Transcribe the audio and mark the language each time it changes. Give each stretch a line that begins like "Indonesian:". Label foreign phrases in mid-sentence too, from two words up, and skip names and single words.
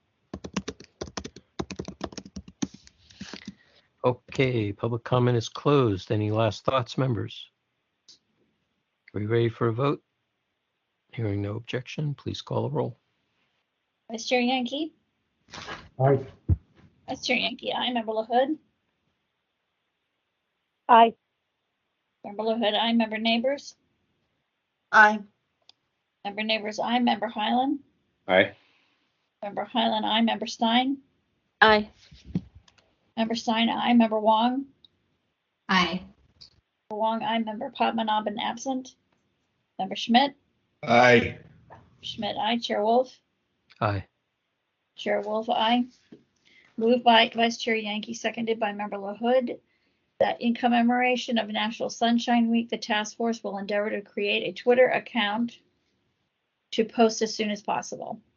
English: Okay, public comment is closed. Any last thoughts, members? Are we ready for a vote? Hearing no objection, please call a roll. Vice Chair Yankee? Aye. Vice Chair Yankee, aye. Member LaHood? Aye. Member LaHood, aye. Member Neighbors? Aye. Member Neighbors, aye. Member Highland? Aye. Member Highland, aye. Member Stein? Aye. Member Stein, aye. Member Wong? Aye. Member Wong, aye. Member Padmanabhan, absent. Member Schmidt? Aye. Schmidt, aye. Chair Wolf? Aye. Chair Wolf, aye. Moved by Vice Chair Yankee, seconded by Member LaHood, that in commemoration of National Sunshine Week, the task force will endeavor to create a Twitter account to post as soon as possible.